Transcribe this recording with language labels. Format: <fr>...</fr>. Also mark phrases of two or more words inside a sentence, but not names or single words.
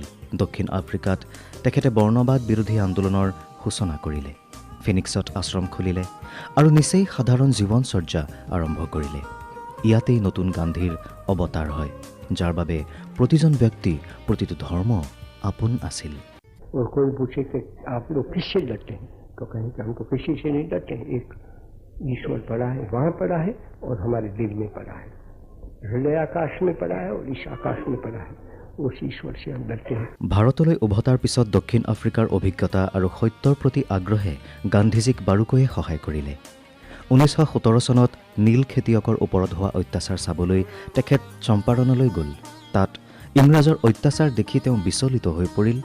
<as>দক্ষিণ আফ্ৰিকাত তেখেতে বৰ্ণবাদ বিৰোধী আন্দোলনৰ সূচনা কৰিলে, ফিনিক্সত আশ্ৰম খুলিলে আৰু নিচেই সাধাৰণ জীৱনচৰ্যা আৰম্ভ কৰিলে। ইয়াতেই নতুন গান্ধীৰ অৱতাৰ হয়, যাৰ বাবে প্ৰতিজন ব্যক্তি, প্ৰতিটো ধৰ্ম আপোন আছিল।</as> <hi>और कोई पूछे कि आप लोग किससे डरते हैं, तो कहें कि हम तो किसी से नहीं डरते हैं। एक ईश्वर पड़ा है, वहाँ पड़ा है और हमारे दिल में पड़ा है। हृदय आकाश में पड़ा है और इस आकाश में पड़ा है। उस ईश्वर से हम डरते हैं।</hi> <as>ভাৰতলৈ উভতাৰ পিছত দক্ষিণ আফ্ৰিকাৰ অভিজ্ঞতা আৰু সত্যৰ প্ৰতি আগ্ৰহে গান্ধীজীক বাৰুকৈয়ে সহায় কৰিলে। 1917 চনত নীল খেতিয়কৰ ওপৰত হোৱা অত্যাচাৰ চাবলৈ তেখেত চম্পাৰণলৈ গ'ল। তাত ইংৰাজৰ অত্যাচাৰ দেখি তেওঁ বিচলিত হৈ পৰিল।</as>